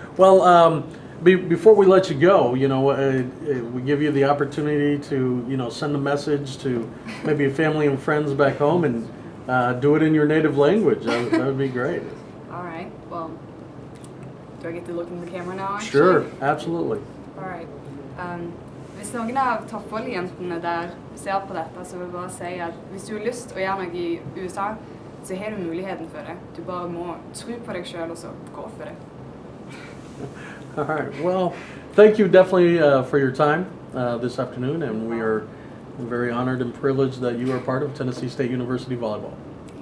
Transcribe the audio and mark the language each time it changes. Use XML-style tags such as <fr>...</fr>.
<en>Well, before we let you go, you know, we give you the opportunity to, you know, send a message to maybe family and friends back home and do it in your native language. That would be great. All right. Well, do I get to look in the camera now? Actually? Sure, absolutely. All right.</en> <no>Hvis noen av toppvolleyball-jentene der ser på dette, så vil jeg bare si at hvis du har lyst å gjøre noe i USA, så har du muligheten for det. Du bare må tro på deg selv, og så gå for det.</no> <en>All right. Well, thank you definitely for your time this afternoon, and we are very honored and privileged that you are part of Tennessee State University Volleyball.</en>